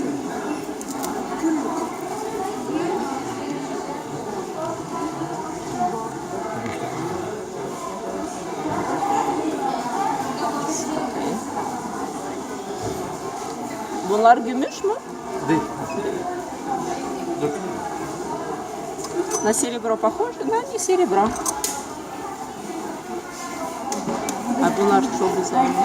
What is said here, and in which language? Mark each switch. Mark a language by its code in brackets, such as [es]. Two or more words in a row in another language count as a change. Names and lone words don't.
[tr] Bunlar gümüş mü? Değil. [ru] На серебро похоже? Да, не серебро. [tr] А bunlar çok güzelmiş.